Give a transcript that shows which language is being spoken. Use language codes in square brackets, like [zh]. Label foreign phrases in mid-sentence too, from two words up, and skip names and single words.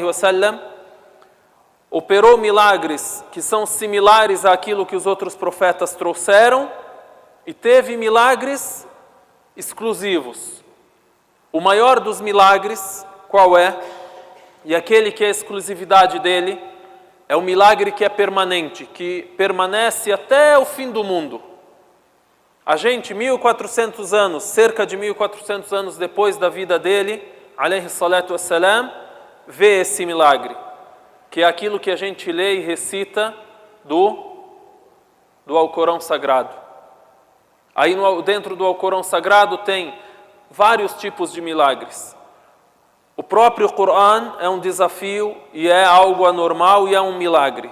[pt] wasallam operou milagres que são similares àquilo que os outros profetas trouxeram e teve milagres exclusivos. O maior dos milagres, qual é? E aquele que é a exclusividade dele, é o milagre que é permanente, que permanece até o fim do mundo. A gente, 1400 anos, cerca de 1400 anos depois da vida dele, [ar] عليه الصلاة والسلام, [pt] vê esse milagre, que é aquilo que a gente lê e recita do Alcorão Sagrado. Aí dentro do Alcorão Sagrado tem vários tipos de milagres. O próprio Coran é um desafio e é algo anormal e é um milagre.